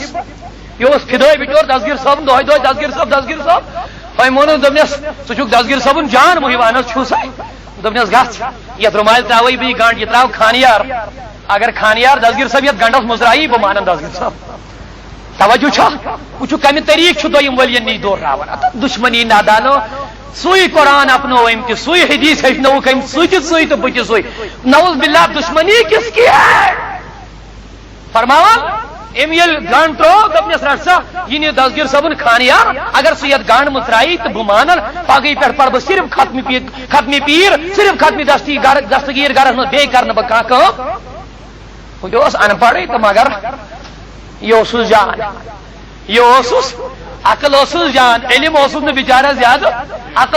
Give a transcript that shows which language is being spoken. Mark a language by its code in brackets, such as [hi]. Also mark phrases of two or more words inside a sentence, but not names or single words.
[ks] یہِ اوس فِدٲے بِچور دسگیٖر صٲبُن دۄہے دۄہے دسگیٖر صٲب دسگیٖر صٲب. وۄنۍ ووٚنُن دوٚپنس ژٕ چھُکھ دسگیٖر صٲبُن جان محب. اہن حظ چھُسے. دوٚپنس گژھ یتھ رُمالہِ ترٛاوَے بہٕ یہِ گنڈ، یہِ ترٛاو خانیار. اگر خانیار دسگیٖر صٲب یتھ گنڈس مُژراوی بہٕ مانن دسگیٖر صٲب. توجہ چھا وٕچھو کمہِ طریٖقہٕ چھُ دوٚیِم ؤلین نِش دورراوان. دُشمنی نادانو سُے قرآن اپنو أمۍ تہِ، سُے حدیث ہیٚچھنووُکھ أمۍ، سُہ تہِ ژٕے تہٕ بہٕ تہِ سُے. [ar] نعوذ باللہ [ur] دشمنی کس کی ہے؟ [ks] فرماوان أمۍ ییٚلہِ گنڈ ترٛوو دوٚپنس رٹ سا یہِ نہِ دسگیٖر صٲبُن خانیار. اگر سُہ یتھ گنڈ مُژراوی تہٕ بہٕ مانن پگہٕے پٮ۪ٹھ پرٕ بہٕ صرف ختمہِ پیٖر، صرف ختمہِ دستگیٖر گرس منٛز، بیٚیہِ کرنہٕ بہٕ کانٛہہ کٲم. ہُہ تہِ اوس ان پڑھٕے تہٕ مگر یہِ اوسُس جان، یہِ اوسُس عقل اوسُس جان، علم اوسُس نہٕ بِچارس زیادٕ عقل.